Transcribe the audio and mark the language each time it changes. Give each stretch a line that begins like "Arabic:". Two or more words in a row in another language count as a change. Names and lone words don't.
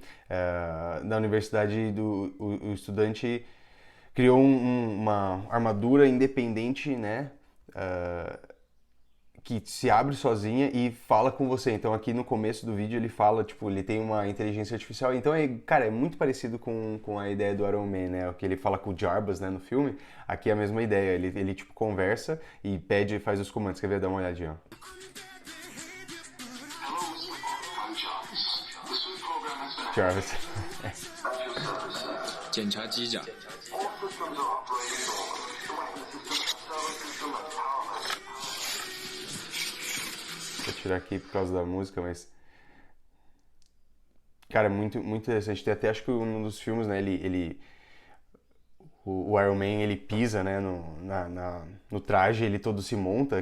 Portuguese: Na universidade, o estudante criou uma armadura independente, né, que se abre sozinha e fala com você. Então aqui no começo do vídeo ele fala, tipo, ele tem uma inteligência artificial. Então, cara, é muito parecido com a ideia do Iron Man, né? O que ele fala com o Jarbas, né, no filme. Aqui é a mesma ideia. Ele tipo, conversa e pede e faz os comandos. Quer ver? Dá uma olhadinha, ó. Jarvis.
Chinese: 检查机甲。
Portuguese: Vou tirar aqui por causa da música, mas... Cara, é muito interessante. Tem até, acho que um dos filmes, né, o Iron Man, ele pisa, né, no traje, ele todo se monta.